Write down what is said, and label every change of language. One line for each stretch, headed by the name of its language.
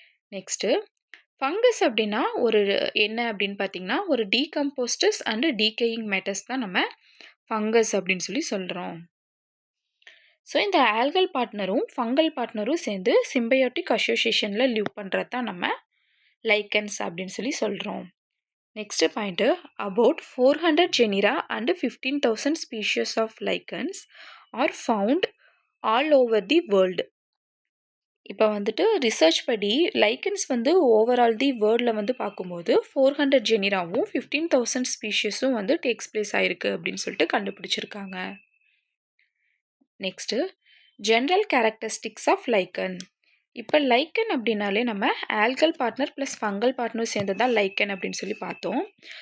Tamil: Next fungus அப்படின்னா ஒரு என்ன அப்படின்னு பார்த்தீங்கன்னா, ஒரு டீகம்போஸ்டஸ் அண்ட் டீகேயிங் மேட்டர்ஸ் தான் நம்ம ஃபங்கஸ் அப்படின்னு சொல்லி சொல்கிறோம். ஸோ இந்த ஆல்கல் பார்ட்னரும் ஃபங்கல் பார்ட்னரும் சேர்ந்து சிம்பயோட்டிக் அசோசியேஷனில் லிவ் பண்ணுறது தான் நம்ம லைக்கன்ஸ் அப்படின்னு சொல்லி சொல்கிறோம்.
English: Next point, about 400 genera and 15,000 species of lichens are found all over the world.
Tamil: இப்போ ரிசர்ச் படி லைக்கன்ஸ் ஓவரால் தி வேர்ல்டில் பார்க்கும்போது 400 ஜெனிராவும் 15,000 ஸ்பீஷிஸும் டேக்ஸ் பிளேஸ் ஆயிருக்கு அப்படின்னு சொல்லிட்டு கண்டுபிடிச்சிருக்காங்க. Next general characteristics of லைக்கன். இப்போ லைக்கன் அப்படின்னாலே நம்ம algal partner plus fungal partner சேர்ந்து தான் லைக்கன் அப்படின்னு சொல்லி பார்த்தோம்.